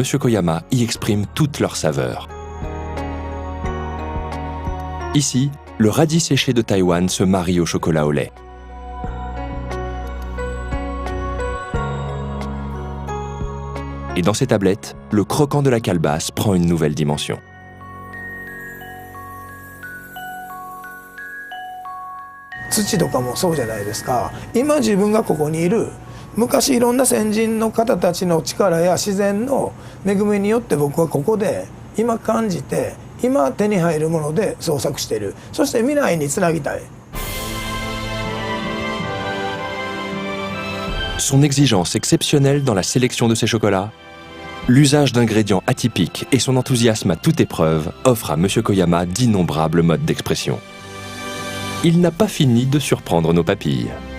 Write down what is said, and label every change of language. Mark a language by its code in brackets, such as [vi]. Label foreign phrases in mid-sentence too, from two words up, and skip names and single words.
[fr] Koyama y expriment toute leur saveur. Ici, le radis séché de Taïwan se marie au chocolat au lait. Et dans ces tablettes, le croquant de la calebasse prend une nouvelle dimension. [ja] 土とかもそうじゃないですか。今自分がここにいる昔いろんな先人の方たちの力や自然の恵みによって僕はここで今感じて今手に入るもので創作している。そして未来につなぎたい。 [fr] Son exigence exceptionnelle dans la sélection de ses chocolats, l'usage d'ingrédients atypiques et son enthousiasme à toute épreuve offrent à M. Koyama d'innombrables modes d'expression. Il n'a pas fini de surprendre nos papilles.